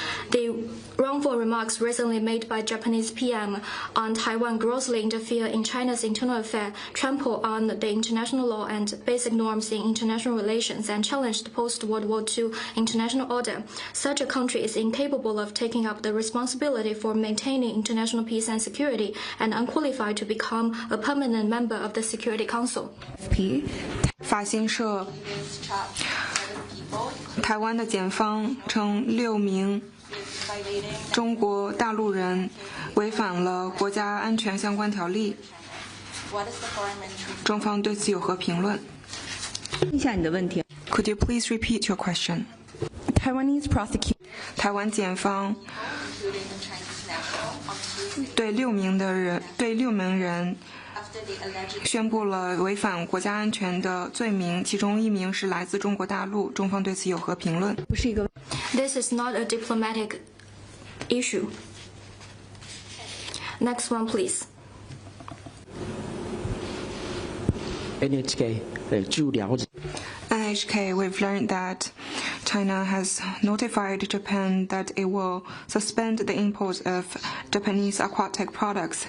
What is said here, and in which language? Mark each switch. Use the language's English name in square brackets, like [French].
[English] The wrongful remarks recently made by Japanese PM on Taiwan grossly interfere in China's internal affairs, trample on the international law and basic norms in international relations, and challenge the post-World War II international order. Such a country is incapable of taking up the responsibility for maintaining international peace and security and unqualified to become a permanent member of the Security Council. [Chinese] 法新社台湾的检方称6名中国大陆人违反了国家安全相关条例，中方对此有何评论？一下你的问题。 [English] Could you please repeat your question? Taiwanese prosecution. [Chinese] 台湾检方对6名人宣布了违反国家安全的罪名，其中1名是来自中国大陆，中方对此有何评论？ [English] This is not a diplomatic issue. Next one, please. [Chinese] NHK 据了解。 [English] NHK, we've learned that China has notified Japan that it will suspend the import of Japanese aquatic products.